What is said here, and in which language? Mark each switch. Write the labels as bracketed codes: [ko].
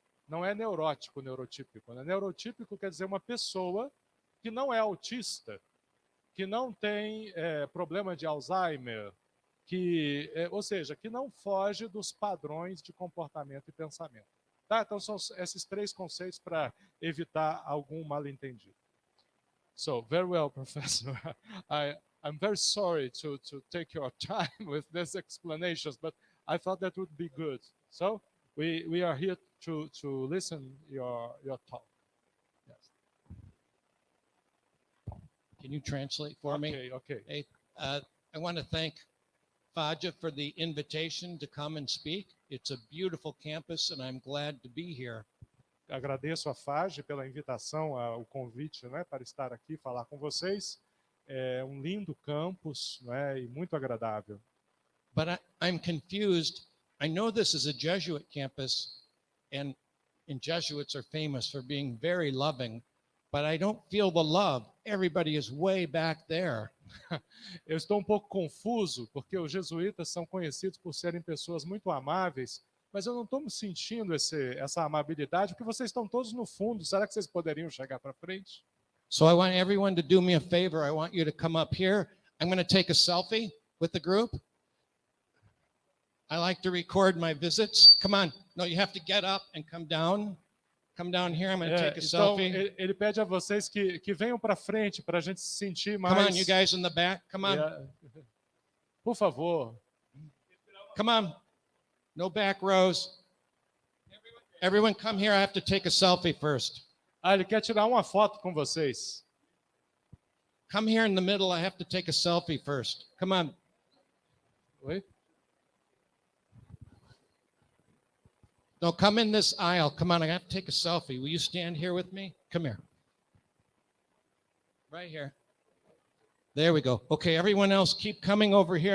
[pt] Não é neurótico, neurotípico. Né? Neurotípico quer dizer uma pessoa que não é autista, que não tem problema de Alzheimer, ou seja, que não foge dos padrões de comportamento e pensamento. Tá? Então, são esses 3 conceitos para evitar algum mal-entendido. [en] So, very well, Professor. I'm very sorry to take your time with these explanations, but I thought that would be good. So, we are here to listen your talk. Yes. Can you translate for me? Okay. Hey, I want to thank FAJE for the invitation to come and speak. It's a beautiful campus, and I'm glad to be here. [pt] Agradeço a FAJE pela invitação, o convite, né, para estar aqui e falar com vocês. É um lindo campus, né, e muito agradável. [en] But I'm confused. I know this is a Jesuit campus, and Jesuits are famous for being very loving, but I don't feel the love. Everybody is way back there. [pt] Eu estou um pouco confuso, porque os jesuítas são conhecidos por serem pessoas muito amáveis, mas eu não estou me sentindo essa amabilidade, porque vocês estão todos no fundo. Será que vocês poderiam chegar para frente? [en] So I want everyone to do me a favor. I want you to come up here. I'm going to take a selfie with the group. I like to record my visits. Come on. No, you have to get up and come down. Come down here. I'm going to take a [pt] então, [en] selfie. [pt] Ele pede a vocês que venham para frente para a gente se sentir mais... [en] Come on, you guys in the back. Come on. [pt] Por favor. [en] Come on. No back rows. Everyone come here. I have to take a selfie first. [pt] Ele quer tirar uma foto com vocês. [en] Come here in the middle. I have to take a selfie first. Come on. [pt] Oi? [en] No, come in this aisle. Come on, I have to take a selfie. Will you stand here with me? Come here. Right here. There we go. Okay, everyone else, keep coming over here.